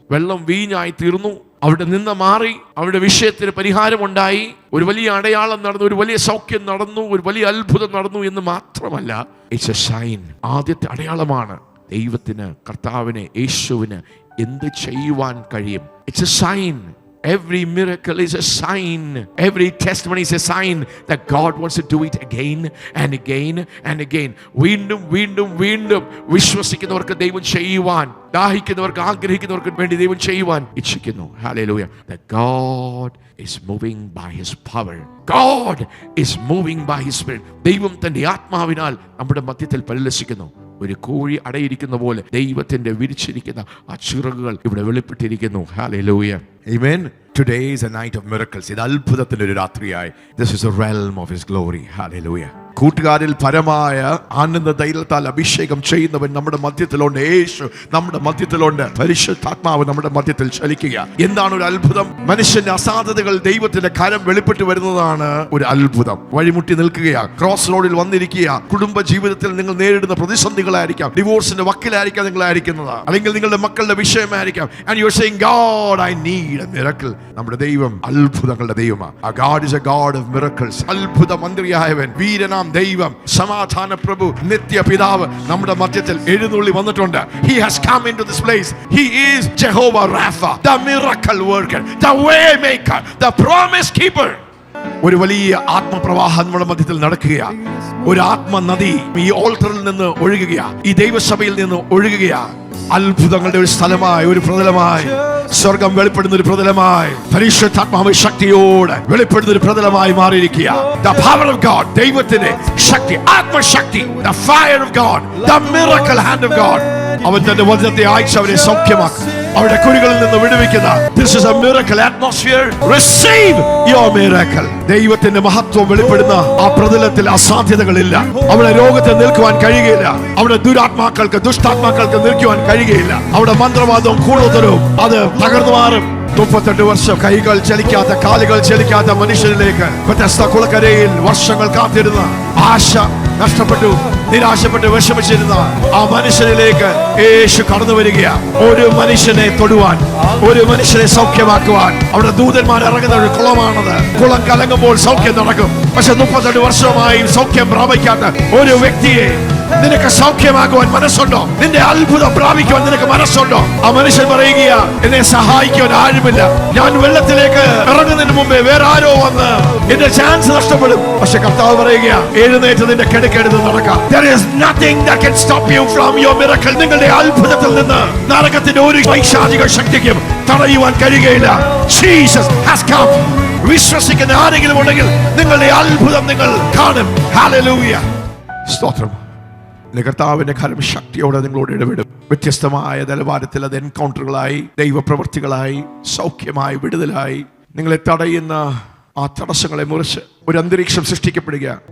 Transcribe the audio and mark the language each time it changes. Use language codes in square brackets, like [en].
[ml] വെള്ളം വീഞ്ഞായി തീർന്നു. അവിടെ നിന്ന് മാറി, അവിടെ വിഷയത്തിന് പരിഹാരമുണ്ടായി. ഒരു വലിയ അടയാളം നടന്നു, ഒരു വലിയ സൗഖ്യം നടന്നു, ഒരു വലിയ അത്ഭുതം നടന്നു എന്ന് മാത്രമല്ല, [en] It's a sign. [ml] ആദ്യത്തെ അടയാളമാണ് ദൈവത്തിന്, കർത്താവിന്, യേശുവിന് എന്ത് ചെയ്യുവാൻ കഴിയും. [en] It's a sign. Every miracle is a sign. Every testimony is a sign that God wants to do it again and again and again. [ml] വീണ്ടും വിശ്വസിക്കുന്നവർക്ക് ദൈവം ചെയ്യുവാൻ, ദാഹിക്കുന്നവർക്ക്, ആഗ്രഹിക്കുന്നവർക്ക് വേണ്ടി ദൈവം ചെയ്യുവാൻ ഇച്ഛിക്കുന്നു. [en] Hallelujah. That God is moving by His power. God is moving by His Spirit. [ml] ദൈവം തന്റെ ആത്മാവിനാൽ നമ്മുടെ മധ്യത്തിൽ പരിലസിക്കുന്നു. ഒരു കോഴി അടയിരിക്കുന്ന പോലെ ദൈവത്തിന്റെ വിരിച്ചിരിക്കുന്ന ആ ചിറകുകൾ ഇവിടെ വെളിപ്പെട്ടിരിക്കുന്നു. Hallelujah. Amen. [en] Today is a night of miracles. [ml] ഇത് അത്ഭുതത്തിന്റെ ഒരു രാത്രിയായി. [en] This is a realm of His glory. Hallelujah. [ml] കൂട്ടുകാരിൽ പരമായ ആനന്ദ ധൈര്യത്താൽ അഭിഷേകം ചെയ്യുന്നവൻ നമ്മുടെ മധ്യത്തിലുണ്ട്. യേശു നമ്മുടെ മധ്യത്തിലുണ്ട്. പരിശുദ്ധാത്മാവ് നമ്മുടെ മധ്യത്തിൽ ചലിക്കുക. എന്താണ് ഒരു അത്ഭുതം? മനുഷ്യന്റെ അസാധ്യതകൾ ദൈവത്തിന്റെ കരം വെളിപ്പെട്ട് വരുന്നതാണ് ഒരു അത്ഭുതം. വഴിമുട്ടി നിൽക്കുകയാണ്, ക്രോസ് റോഡിൽ വന്നിരിക്കുക. കുടുംബ ജീവിതത്തിൽ നിങ്ങൾ നേരിടുന്ന പ്രതിസന്ധികളായിരിക്കാം, ഡിവോഴ്സിന്റെ വക്കിലായിരിക്കാം നിങ്ങളായിരിക്കുന്നത്, അല്ലെങ്കിൽ നിങ്ങളുടെ മക്കളുടെ വിഷയമായിരിക്കാം. [en] And you are saying, God, I need a miracle. [ml] നമ്മുടെ ദൈവം അത്ഭുതങ്ങളുടെ ദൈവമാണ്. [en] A God is a God of miracles. [ml] അത്ഭുത മന്ത്രിയായവൻ, വീരനാം ദൈവം, സമാധാന പ്രഭു, നിത്യ പിതാവ് നമ്മുടെ മധ്യത്തിൽ എഴുന്നള്ളി വന്നിട്ടുണ്ട്. [en] He has come into this place. He is Jehovah Rapha, the miracle worker, the way maker, the promise keeper. [ml] ഒരു വലിയ ആത്മപ്രവാഹം നമ്മുടെ മധ്യത്തിൽ നടക്കുകയാണ്. ഒരു ആത്മനദി ഈ ഓൾട്ടറിൽ നിന്ന് ഒഴുകുകയാണ്, ഈ ദൈവസഭയിൽ നിന്ന് ഒഴുകുകയാണ്. അത്ഭുതങ്ങളുടെ ഒരു സ്ഥലമായി, ഒരു പ്രതലമായി, സ്വർഗം വെളിപ്പെടുന്ന ഒരു പ്രതലമായി, പരിശുദ്ധാത്മാവ് ശക്തിയോടെ വെളിപ്പെടുന്ന ഒരു പ്രതലമായി മാറിയിരിക്കുക. [en] The power of God, [ml] ദൈവത്തിന്റെ ശക്തി, ആത്മശക്തി, [en] the fire of God, the miracle hand of God. [ml] അവൻ തന്റെ വചനത്തെ അയച്ച് അവരെ സൗഖ്യമാക്കും, അവരുടെ കുഴികളിൽ നിന്ന് വിടുവിക്കുന്ന. [en] This is a miracle atmosphere. Receive your miracle. [ml] ദൈവത്തിന്റെ മഹത്വം വെളിപ്പെടുന്ന ആ പ്രതലത്തിൽ അസാധ്യതകളില്ല. അവിടെ രോഗത്തെ നിൽക്കുവാൻ കഴിയുകയില്ല. അവിടെ ദുരാത്മാക്കൾക്ക്, ദുഷ്ടാത്മാക്കൾക്ക് നിൽക്കുവാൻ കഴിയുകയില്ല. അവിടെ മന്ത്രവാദവും കൂടോത്തരവും അത് തകർന്നു മാറും. 38 വർഷം കൈകൾ ചലിക്കാത്ത, കാലുകൾ ചലിക്കാത്ത മനുഷ്യരിലേക്ക് വ്യത്യസ്ത കുളക്കരയിൽ വർഷങ്ങൾ കാത്തിരുന്ന, ആശ നഷ്ടപ്പെട്ടു, നിരാശപ്പെട്ട് വിഷമിച്ചിരുന്ന ആ മനുഷ്യരിലേക്ക് യേശു കടന്നു വരികയാണ്. ഒരു മനുഷ്യനെ തൊടുവാൻ, ഒരു മനുഷ്യനെ സൗഖ്യമാക്കുവാൻ അവിടെ ദൂതന്മാർ ഇറങ്ങുന്ന ഒരു കുളമാണത്. കുളം കലങ്ങുമ്പോൾ സൗഖ്യം നടക്കും. പക്ഷെ 38 വർഷമായി സൗഖ്യം പ്രാപിക്കാത്ത ഒരു വ്യക്തിയെ നിനക്ക് സൗഖ്യമാക്കുവാൻ മനസ്സുണ്ടോ? നിന്റെ അത്ഭുതം പ്രാപിക്കുവാൻ നിനക്ക് മനസ്സുണ്ടോ? ആ മനുഷ്യൻ പറയുകയാ, എന്നെ സഹായിക്കുവാൻ ആരുമില്ല. ഞാൻ വെള്ളത്തിലേക്ക് ഇറങ്ങുന്നതിന് മുമ്പേ വേറെ ആരോ വന്ന് എന്റെ ചാൻസ് നഷ്ടപ്പെടും. പക്ഷെ കർത്താവ് പറയുകയാ, എഴുന്നേറ്റ് നിന്റെ കിടക്കെടുത്ത് നടക്കാം. [en] There is nothing that can stop you from your miracle. [ml] നിങ്ങളുടെ അത്ഭുതത്തിൽ നിന്ന് നരകത്തിന്റെ ഒരു പൈശാചിക ശക്തിക്കും തടയുവാൻ കഴിയുകയില്ല. [en] Jesus has come. [ml] വിശ്വസിക്കുന്ന ആരെങ്കിലും ഉണ്ടെങ്കിൽ നിങ്ങളുടെ അത്ഭുതം നിങ്ങൾ കാണും. ഹല്ലേലൂയ. സ്തോത്രം. കർത്താവിന്റെ കരം ശക്തിയോടെ നിങ്ങളോട് ഇടപെടും. വ്യത്യസ്തമായ നിലവാരത്തിൽ അത് എൻകൗണ്ടറുകളായി, ദൈവപ്രവൃത്തികളായി, സൗഖ്യമായി, വിടുതലായി നിങ്ങളെ തടയുന്ന ആ തടസ്സങ്ങളെ മുറിച്ച് ഒരു അന്തരീക്ഷം സൃഷ്ടിക്കപ്പെടുക.